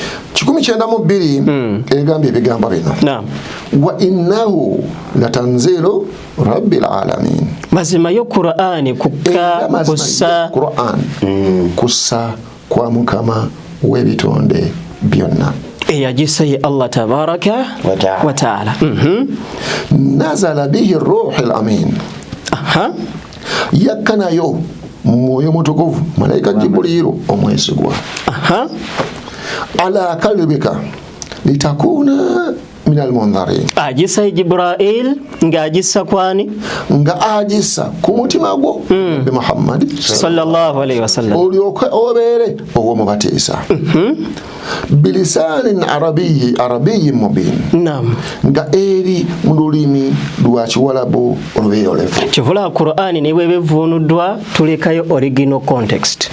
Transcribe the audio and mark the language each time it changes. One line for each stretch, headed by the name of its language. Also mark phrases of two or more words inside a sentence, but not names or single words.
Ganda: 192 egambye ebigambo bino
Arabic: وإنه لتنزيل رب العالمين.
Ganda: Mazima yo Qur'ani kukka kussa kwa Mukama w'ebitonde byonna eyagisa ye Allah
Arabic: تبارك وتعالى. نزل به الروح الأمين.
Ganda: Yakkanayo mwoyo mutukuvu malaika Jibrilu omwesigwa
Arabic: على قلبك لتكون من المنذرين.
Ganda: Agisa Jibril nga agisa kwani? Nga agisa ku mutima gwo bi Muhammad
Arabic: صلى الله عليه وسلم
Ganda: olyoke obere ow'omubatiisa
Arabic: بلسان عربي مبين.
Ganda: Nga eri mu lulimi lwa Kiwarabu olubeeyolevu. Kivula Qur'ani ne bwebevuunuddwa tulekayo
English: original context.